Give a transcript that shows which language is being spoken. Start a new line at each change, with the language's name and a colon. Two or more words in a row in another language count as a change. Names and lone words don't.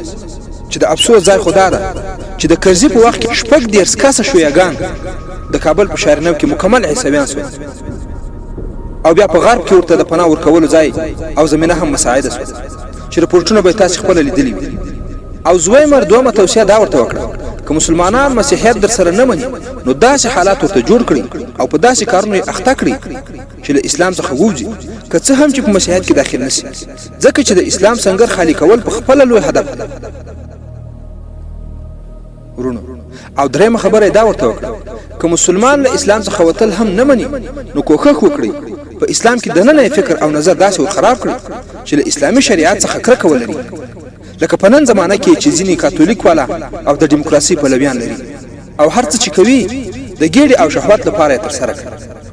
Pashto: چې د افسوس ځای خو دا ده چې د کرزي په وخت کې 18 کسه شیعهګان د کابل په شهرنو کې مکمل عیسویان شول او بیا په غرب کې ورته د پناه ورکولو ځای او زمینه هم مساعده شول چې رپورټونه به تاسو خپل لیدلی وي. او زویمر دومره توصیه دا ورته وکړه که مسلمانان مسیحیت در سره نه مني نو داسې حالات ورته جوړ کړي او په داسې کارونو یې اخته کړي چې له اسلام څخه ووځي که څه هم چې په مسیحیت کې داخل نشي ځکه چې د اسلام سنگر خالی کول په خپل لوی هدف ده. ورونو او درېمه خبره دا ورته وکړه که مسلمان له اسلام څخه وتل هم نه مني نو کوښښ وکړي په اسلام کې دننه فکر او نظر داسې ور خراب کړي چې له اسلامي شریعت څخه کرکه ولري لکه په نن زمانه کې چې ځینې کاتولیک والا او د دیموکراسي پلویان لري او هر څه چې کوي د ګیډې او شهوت لپاره یې ترسره کوي.